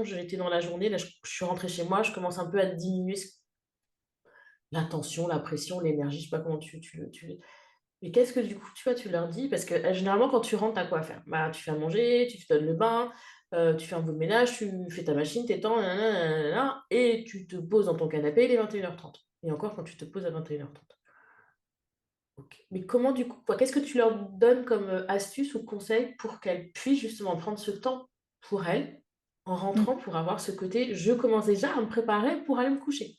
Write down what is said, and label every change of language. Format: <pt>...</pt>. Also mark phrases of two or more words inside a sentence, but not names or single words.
<fr>J'étais dans la journée, là, je suis rentrée chez moi, je commence un peu à diminuer la tension, la pression, l'énergie», je sais pas comment tu mais qu'est-ce que du coup, tu vois, tu leur dis? Parce que, généralement, quand tu rentres, tu as quoi à faire? Bah, tu fais à manger, tu te donnes le bain, tu fais un peu de ménage, tu fais ta machine, t'étends, nin nin nin nin nin et tu te poses dans ton canapé, il est 21:30 et encore quand tu te poses à 21:30. OK. Mais comment du coup, quoi, qu'est-ce que tu leur donnes comme, astuce ou conseil pour qu'elles puissent justement prendre ce temps pour elles, en rentrant, Mmh. pour avoir ce côté: «Je commence déjà à me préparer pour aller me coucher».</fr>